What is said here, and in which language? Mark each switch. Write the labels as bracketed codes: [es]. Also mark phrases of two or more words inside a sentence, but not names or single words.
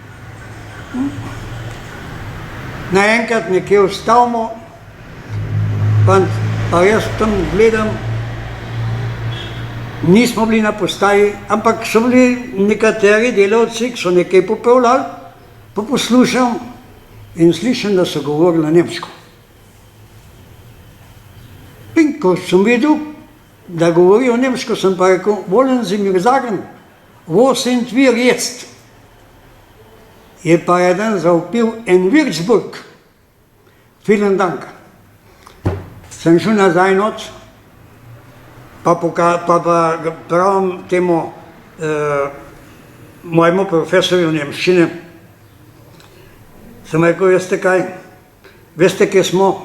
[sl] Naenkrat nekje ustavimo, pa jaz tam gledam, nismo bili na postaji, ampak so bili nekateri delavci, ki so nekaj popravljali, pa poslušam in slišim, da so govorili nemško. In ko sem videl, da govorijo nemško, sem pa rekel, [de] wollen Sie mir sagen, wo sind wir jetzt? [sl] Je pa eden zavpil in Würzburg. [de] Vielen Dank. [sl] Sem šel nazaj noč, pa pravim temu mojemu profesorju nemščine, sem rekel, veste, kje smo?